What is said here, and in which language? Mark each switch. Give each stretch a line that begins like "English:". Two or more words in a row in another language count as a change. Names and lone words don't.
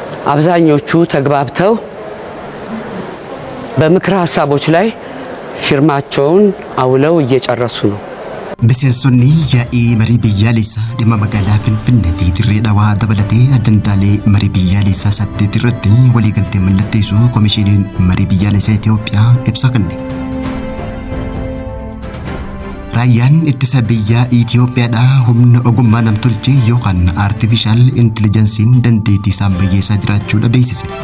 Amharic: አብዛኞቹ ተግባብተው በምክር ሀሳቦች ላይ ፊርማቸውን አውለው እየጨረሱ ነው።
Oromo: Miseensonni yaa'ii marii biyyaalessaa dhimma magaalaa Finfinnee fi Dirree Dhawaa dabalatee ajandaalee marii biyyaalessaa 8 irratti waliigaltee mallatteessuu Komishiiniin Marii Biyyaalessaa Itoophiyaa ibsa kenne. Raayyaan ittisa biyyaa Itoophiyaadhaa humna ogummaa namtolchee yookaan
English: artificial intelligence'n
Oromo: dandeettii isaan bayyeessaa jiraachuu beeksise.